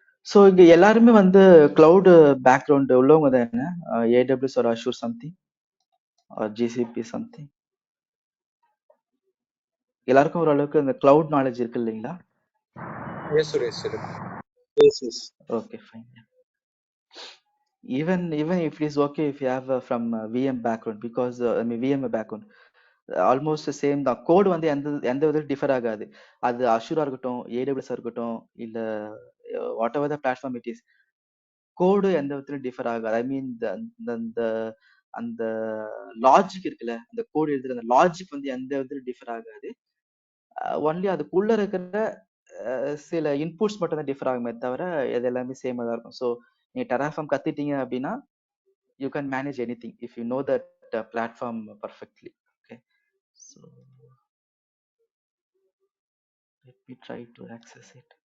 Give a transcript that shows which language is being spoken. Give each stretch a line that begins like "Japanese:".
Tamil: So இங்க எல்லாருமே வந்து கிளவுட் பேக்ரவுண்ட் உள்ளவங்க தானே?
English: AWS or Azure something or GCP something.
Tamil: எல்லாருக்கும் ஓரளவுக்கு அந்த கிளவுட் நாலேஜ் இருக்கு இல்லைங்களா?
English: Yes, Suresh. Yes. Okay, fine. Even if it is okay if you have from VM background, because I mean VM background almost same தான்.
Tamil: கோடு வந்து எந்த விதத்தில் differ ஆகாது. அது அஷூரா இருக்கட்டும், AWS இருக்கட்டும், இல்ல
English: whatever the platform it is,
Tamil: கோடு எந்த விதத்திலும் டிஃபர் ஆகாது. ஐ மீன் அந்த அந்த லாஜிக் இருக்குல்ல, அந்த கோடு எழுதுற அந்த லாஜிக் வந்து எந்த விதத்திலும் டிஃபர் ஆகாது. ஒன்லி அதுக்குள்ள இருக்கிற சில இன்புட்ஸ் மட்டும் தான் டிஃபர் ஆகுமே தவிர இது எல்லாமே சேமா தான் இருக்கும். ஸோ நீங்க டெராஃபார்ம் கத்துட்டீங்க அப்படின்னா
English: You can manage anything if you know that platform perfectly. Okay, so let me try to access it.